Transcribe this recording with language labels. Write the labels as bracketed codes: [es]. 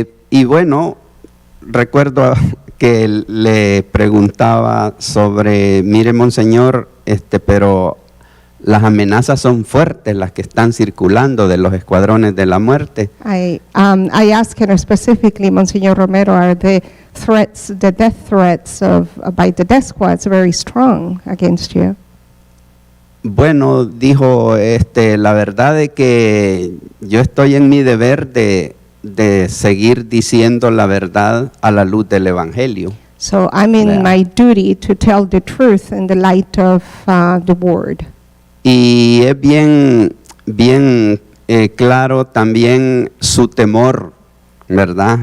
[es] Y bueno, recuerdo que le preguntaba sobre, mire, monseñor, pero las amenazas son fuertes, las que están circulando de los escuadrones de la muerte. [en] I asked him specifically, Monsignor Romero, are the threats, the death threats by the death squads very strong against you? [es] Bueno, dijo, la verdad es que yo estoy en mi deber de seguir diciendo la verdad a la luz del Evangelio. [en] So I'm in my duty to tell the truth in the light of the word. [es] Y es bien claro también su temor, ¿verdad?